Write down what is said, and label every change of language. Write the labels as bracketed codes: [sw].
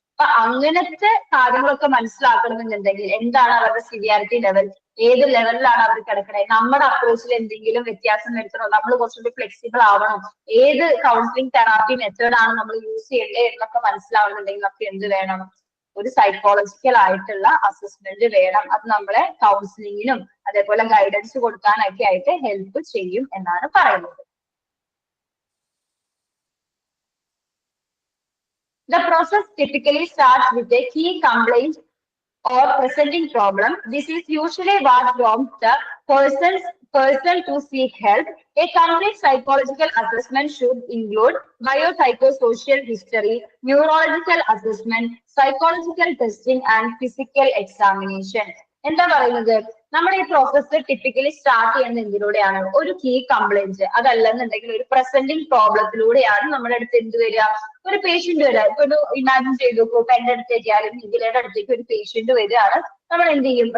[ml] അപ്പൊ അങ്ങനത്തെ കാര്യങ്ങളൊക്കെ മനസ്സിലാക്കണമെന്നുണ്ടെങ്കിൽ എന്താണ് അവരുടെ സിവിയാരിറ്റി ലെവൽ, ഏത് ലെവലിലാണ് അവർ കിടക്കുന്നത്, നമ്മുടെ അപ്രോച്ചിൽ എന്തെങ്കിലും വ്യത്യാസം വരുത്തണോ, നമ്മൾ കുറച്ചുകൂടി ഫ്ലെക്സിബിൾ ആവണം, ഏത് കൗൺസിലിംഗ് തെറാപ്പി മെത്തേഡ് ആണ് നമ്മൾ യൂസ് ചെയ്യേണ്ടത് എന്നൊക്കെ മനസ്സിലാവുന്നുണ്ടെങ്കിൽ നമുക്ക് എന്ത് വേണം, ഒരു സൈക്കോളജിക്കൽ ആയിട്ടുള്ള അസസ്മെന്റ് വേണം. അത് നമ്മളെ കൗൺസിലിങ്ങിനും അതേപോലെ ഗൈഡൻസ് കൊടുക്കാനൊക്കെ ആയിട്ട് ഹെൽപ്പ് ചെയ്യും എന്നാണ് പറയുന്നത്. [en] The process typically starts with a key complaint or presenting problem, this is usually what prompts the person to seek help. A complete psychological assessment should include biopsychosocial history, neurological assessment, psychological testing, and physical examination. [ml] എന്താ പറയുന്നത്, നമ്മുടെ ഈ process typically start ചെയ്യുന്നത് എന്തിലൂടെയാണ്? ഒരു key complaint, അതല്ലെന്നുണ്ടെങ്കിൽ ഒരു presenting പ്രോബ്ലത്തിലൂടെയാണ് നമ്മുടെ അടുത്ത് എന്ത് വരിക, ഒരു പേഷ്യന്റ് വരിക. ഇപ്പൊ ഒരു ഇമാജിൻ ചെയ്തു നോക്കൂ, ഇപ്പൊ എന്റെ അടുത്തേക്ക് അല്ലെങ്കിൽ നിഖിലയുടെ അടുത്തേക്ക് ഒരു പേഷ്യന്റ് വരികയാണ്. നമ്മൾ എന്ത് ചെയ്യും?